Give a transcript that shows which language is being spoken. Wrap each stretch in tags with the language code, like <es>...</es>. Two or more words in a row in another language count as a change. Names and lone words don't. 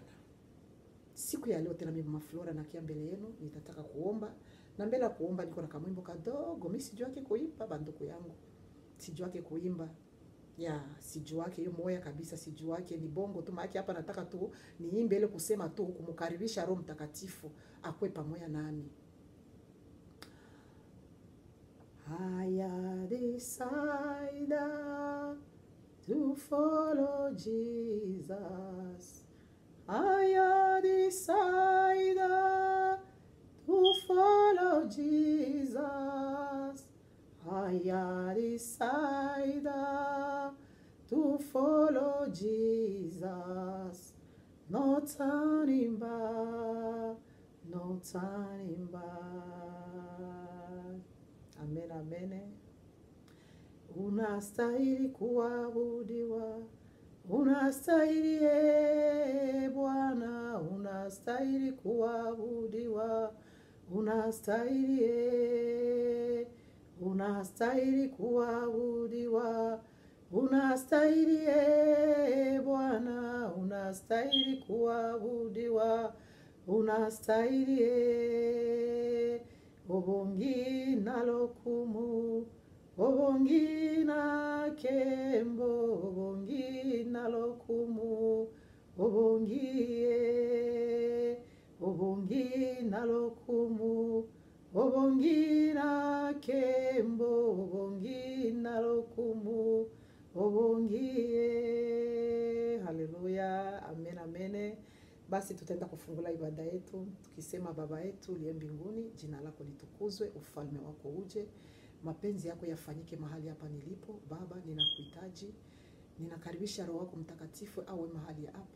<sw>Siku ya leo tena mimi Mama Flora na kia mbele yenu nitataka kuomba. Na mbele ya kuomba niko na kamwimbo kadogo. Mimi sijui yake kuimba banduku yangu. Sijui yake kuimba. Sijui yake hiyo moya kabisa, sijui yake ni bongo tu. Maana hapa nataka tu niimbe ile kusema tu kumkaribisha Roho Mtakatifu akwe pamoja nami.</sw> <en>I decided to follow Jesus. I decided to follow Jesus. I decided to follow Jesus. No turning back, no turning back.</en> <sw>Amen, amen. Unastahili kuabudiwa. Unastahili Bwana, unastahili kuabudiwa. Unastahili, unastahili kuabudiwa. Unastahili Bwana, unastahili kuabudiwa.</sw> <ln>Unastahili obongi nalokumu. Obongi na kembo, obongi na lokumu, obongi na lokumu, obongi na kembo, obongi na lokumu, obongi.</ln> <sw>Haleluya, amen, amen. Basi tutaenda kufungula ibada yetu tukisema Baba yetu uliye mbinguni, jina lako litukuzwe, ufalme wako uje. Mapenzi yako yafanyike mahali hapa nilipo. Baba, ninakuhitaji. Ninakaribisha Roho wako Mtakatifu awe mahali hapa.</sw>